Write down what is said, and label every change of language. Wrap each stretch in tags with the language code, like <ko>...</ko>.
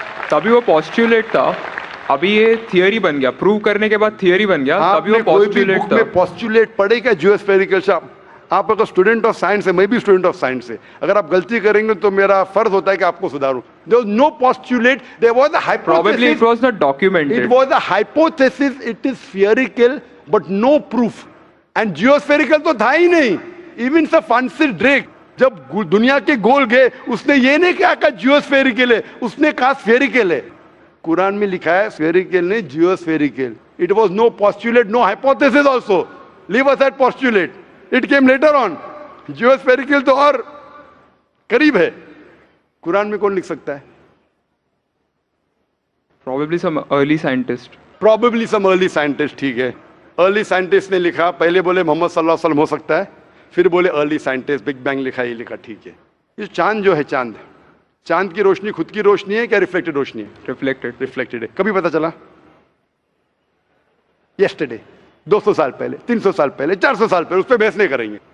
<ur>تبھی وہ پوسٹولیٹ تھا, ابھی یہ تھیوری بن گیا, پروو کرنے کے بعد تھیوری بن گیا. تبھی وہ پوسٹولیٹ تھا. پوسٹولیٹ پڑھے گا جیوسفیریکل. آپ اگر اسٹوڈنٹ آف سائنس ہے, میں بھی اسٹوڈنٹ آف سائنس ہے, اگر آپ غلطی کریں گے تو میرا فرض ہوتا ہے کہ آپ کو سدھاروں.</ur> <en>There was no postulate, there was a hypothesis. Probably it was not documented. It was a hypothesis, it is spherical but no proof.</en> <ur>And geospherical تو تھا ہی نہیں. Even Sir Francis Drake جب دنیا کے گول گئے, اس نے یہ نہیں کہا جیوسفیریکل ہے, اس نے کہا سفیریکل ہے. قرآن میں لکھا ہے سفیریکل نہیں, جیوسفیریکل.</ur> <en>It was no postulate, no hypothesis also. Leave aside postulate. It came later on.</en> <ur>Geospherical تو اور قریب ہے. قرآن میں کون لکھ سکتا ہے؟</ur> <en>Probably some early scientist. Probably some early scientist,</en> <ur>ٹھیک ہے. Early scientist نے لکھا, پہلے بولے محمد صلی اللہ علیہ وسلم ہو سکتا ہے, پھر بولے early scientist, بگ بینگ لکھا, یہ لکھا, ٹھیک ہے. یہ چاند جو ہے, چاند کی روشنی خود کی روشنی ہے کیا ریفلیکٹڈ روشنی ہے؟</ur> <en>Reflected.</en> <ur>ریفلیکٹڈ ہے. کبھی پتا چلا؟ یسٹرڈے, 200 سال پہلے, 300 سال پہلے, 400 سال پہلے, اس پہ بحث نہیں کریں گے.</ur>